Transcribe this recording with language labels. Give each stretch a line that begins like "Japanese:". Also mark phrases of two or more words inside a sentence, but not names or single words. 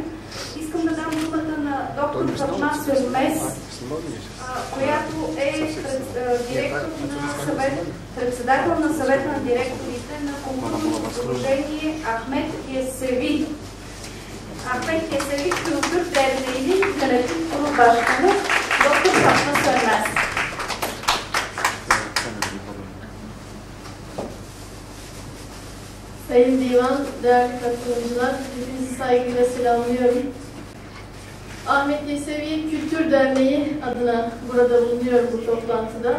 Bulgarian: Искам да дам думата на доктор Фатма Сюрмес, която е председател на съвета на директорите на културното сдружение Ахмед Ясеви.
Turkish: Ахмед Ясеви Kültür Derneği'nin yönetim kurulu başkanı Dr. Fatma Sönmez. Sayın Divan, değerli katılımcılar, hepinizi saygıyla selamlıyorum. Ahmet Yesevi Kültür Derneği adına burada bulunuyorum bu toplantıda.